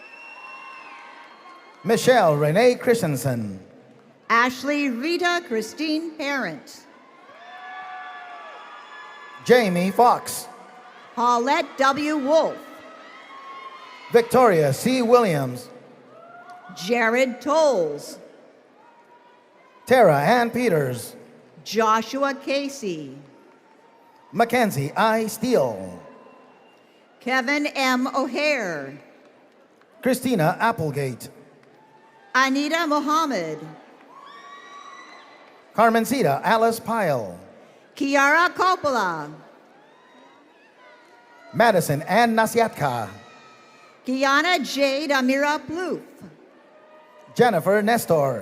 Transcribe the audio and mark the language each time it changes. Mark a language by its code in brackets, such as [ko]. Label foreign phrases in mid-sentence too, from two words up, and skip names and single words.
[en] Michelle Renee Christensen. Ashley Rita Christine Parent. Jamie Fox. Paulette W. Wolf. Victoria C. Williams. Jared Tolles. Tara Ann Peters. Joshua Casey. Mackenzie I. Steele. Kevin M. O'Hare. Christina Applegate. Anita Mohammed. Carmencita Alice Pyle. Kiara Coppola. Madison Ann Nasiatka. Kiana Jade Amira Plouffe. Jennifer Nestor.